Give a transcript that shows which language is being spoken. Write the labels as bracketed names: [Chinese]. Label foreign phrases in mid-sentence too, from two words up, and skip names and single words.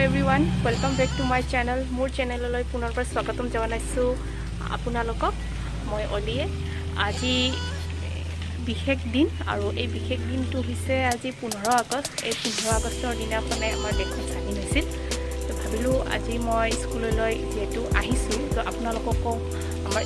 [English] everyone welcome back to my channel [Assamese] মোৰ চেনেল পুনৰবাৰ স্বাগতম জনাইছোঁ আপোনালোকক মই অলিয়ে আজি বিশেষ দিন আৰু এই বিশেষ দিনটো হৈছে আজি 15 আগষ্ট এই 15 আগষ্টৰ দিনাখনে আমাৰ দেশখন স্বাধীন হৈছিল তো ভাবিলোঁ আজি মই স্কুললৈ যেটো আহিছোঁ তো আপোনালোকক আমাৰ